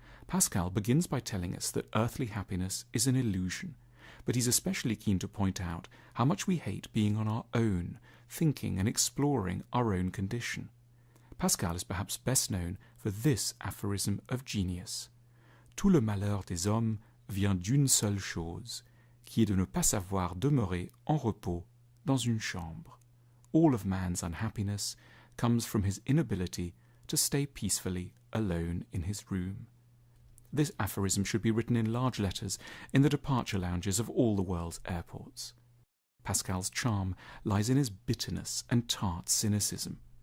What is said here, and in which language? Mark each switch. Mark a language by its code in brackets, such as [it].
[en] Pascal begins by telling us that earthly happiness is an illusion, but he's especially keen to point out how much we hate being on our own, thinking and exploring our own condition. Pascal is perhaps best known for this aphorism of genius. [fr] Tout le malheur des hommes vient d'une seule chose, qui est de ne pas savoir demeurer en repos dans une chambre. [en] All of man's unhappiness comes from his inability to stay peacefully alone in his room. This aphorism should be written in large letters in the departure lounges of all the world's airports. Pascal's charm lies in his bitterness and tart cynicism.